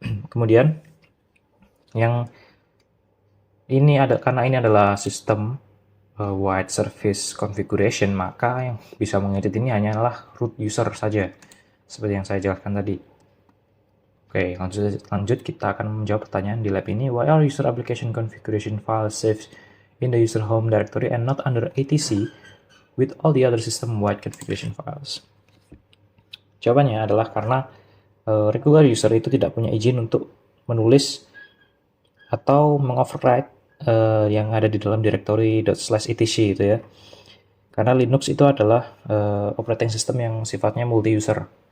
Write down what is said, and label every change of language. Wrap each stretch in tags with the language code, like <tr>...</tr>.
<id>Kemudian yang ini karena ini adalah sistem wide service configuration, maka yang bisa mengedit ini hanyalah root user saja, seperti yang saya jelaskan tadi. Oke, lanjut kita akan menjawab pertanyaan di lab ini.</id> <en>Why are user application configuration files saved in the user home directory and not under etc with all the other system-wide configuration files?</en> <id>Jawabannya adalah karena regular user itu tidak punya izin untuk menulis atau mengoverride yang ada di dalam directory /etc itu ya. Karena Linux itu adalah operating system yang sifatnya multi-user.</id>